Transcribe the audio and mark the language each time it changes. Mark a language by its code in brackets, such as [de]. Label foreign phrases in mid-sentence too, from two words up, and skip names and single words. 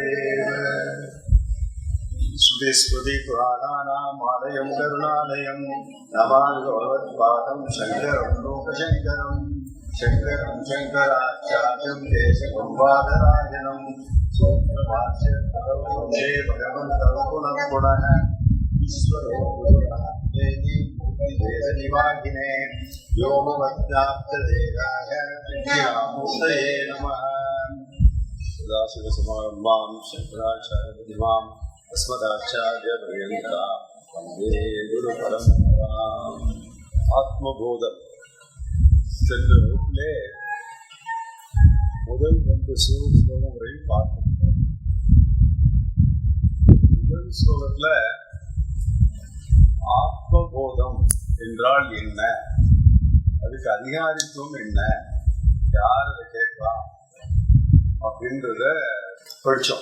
[sa] श्रुतिस्मृति पुराणानामालयं करुणालयं नमामि भगवत्पादं शङ्करं लोकशङ्करं शङ्कराचार्यं केशवं बादरायणं वन्दे भगवन्तौ पुनः पुनः ईश्वरो देशनिवाहिने व्योमवद्व्याप्तदेहाय विद्यामूर्तये नमः। सदाशिवसमारम्भां शङ्कराचार्यमध्यमाम् अस्मदाचार्यपर्यन्तां वन्दे गुरुपरम्पराम्। [ta] ஆத்மபோதம் சென்ற வகுப்பிலே முதல் 2 ஸ்லோகம் வரையும் பார்த்தோம். முதல் ஸ்லோகத்துல ஆத்மபோதம் என்றால் என்ன, அதுக்கு அதிகாரித்துவம் என்ன, யார் அதை கேட்கலாம் அப்படின்றத படித்தோம்.